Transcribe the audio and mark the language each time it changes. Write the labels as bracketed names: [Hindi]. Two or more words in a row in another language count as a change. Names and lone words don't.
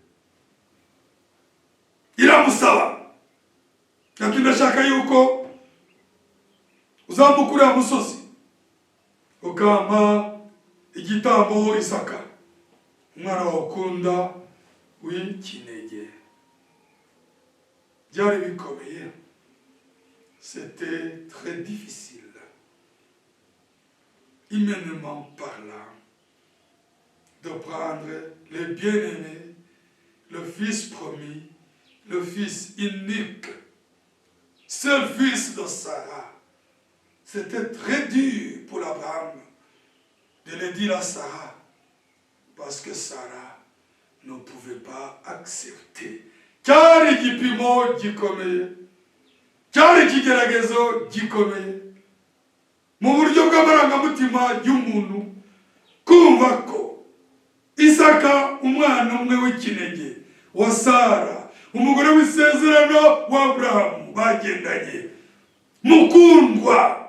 [Kinyarwanda] iramusaba, ati ndashaka yuko uzambuka uriya musozi ukampa igitambo Isaka, umwana wawe ukunda w'ikinege. Byari bikomeye, [French] c'était très difficile, humainement parlant, de prendre le bien-aimé, le fils promis, le fils unique, seul fils de Sarah. C'était très dur pour Abraham de le dire à Sarah, parce que Sarah ne pouvait pas accepter. [Kinyarwanda] Cyari igipimo gikomeye, cyari ikigeragezo gikomeye mu buryo bw'amarangamutima y'umuntu, kumva ko Isaka umwana umwe w'ikinege wa Sara, umugore w'isezerano wa Aburahamu bagendanye mukundwa.